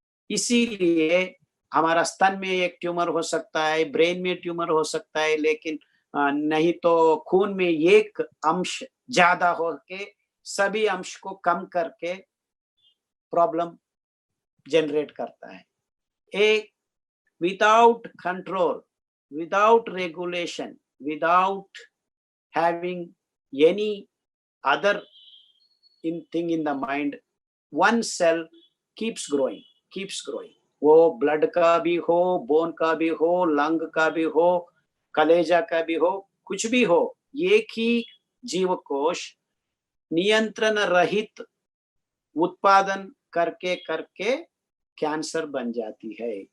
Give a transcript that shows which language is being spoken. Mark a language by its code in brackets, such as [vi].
[hi] इसीलिए हमारा स्तन में एक ट्यूमर हो सकता है, ब्रेन में ट्यूमर हो सकता है, लेकिन नहीं तो खून में एक अंश ज्यादा हो के सभी अंश को कम करके प्रॉब्लम जनरेट करता है। [en] एक without control, without regulation, without having any other thing in the mind, one cell keeps growing, keeps growing. [hi] वो ब्लड का भी हो, बोन का भी हो, लंग का भी हो, कलेजा का भी हो, कुछ भी हो, एक ही जीवकोश नियंत्रण रहित उत्पादन करके करके कैंसर बन जाती है।